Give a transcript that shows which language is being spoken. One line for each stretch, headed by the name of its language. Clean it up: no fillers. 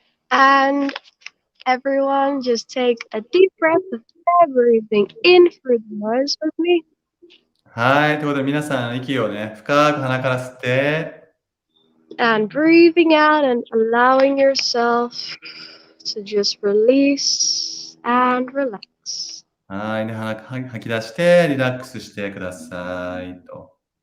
English: And everyone just take a deep breath of everything in through the nose with me.
Japanese: はい。ということで、皆さん、息をね、深く鼻から吸って、
English: And breathing out and allowing yourself to just release and relax.
Japanese: はい。で、吐き出して、リラックスしてくださいと。